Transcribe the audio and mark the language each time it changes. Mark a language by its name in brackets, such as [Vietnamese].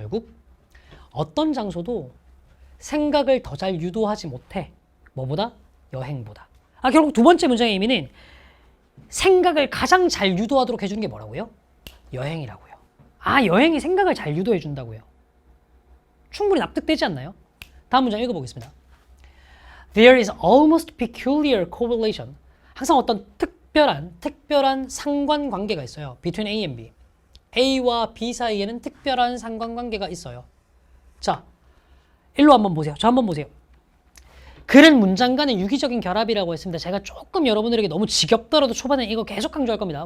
[Korean] 결국 어떤 장소도 생각을 더 잘 유도하지 못해. 뭐보다? 여행보다. 결국 두 번째 문장의 의미는 생각을 가장 잘 유도하도록 해주는 게 뭐라고요? 여행이라고요. 여행이 생각을 잘 유도해 준다고요. 충분히 납득되지 않나요? 다음 문장 읽어보겠습니다. [English] There is almost peculiar correlation. [Korean] 항상 어떤 특별한 상관관계가 있어요. [English] Between A and B. [Korean] A와 B 사이에는 특별한 상관관계가 있어요. 자, 일로 한번 보세요. 저 한번 보세요. 글은 문장 간의 유기적인 결합이라고 했습니다. 제가 조금 여러분들에게 너무 지겹더라도 초반에 이거 계속 강조할 겁니다.